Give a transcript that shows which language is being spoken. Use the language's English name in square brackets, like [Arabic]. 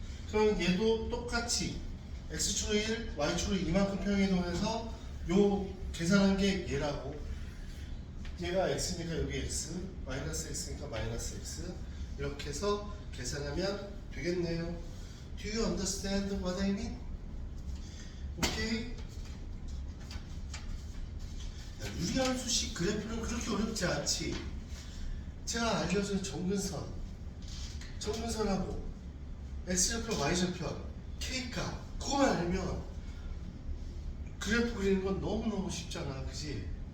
[Korean] 그럼 얘도 똑같이 x축으로 1, y축으로 이만큼 평행 이동해서 요 계산한 게 얘라고. 얘가 x니까 여기 x, 마이너스 x니까 마이너스 x. 이렇게 해서 계산하면 되겠네요. [English] Do you understand what I mean? [Korean] 오케이? 유리함수식 그래프는 그렇게 어렵지 않지. 제가 알려준 정근선하고 x절편, y절편, k값 그거만 알면 그래프 그리는 건 너무너무 쉽잖아, 그지?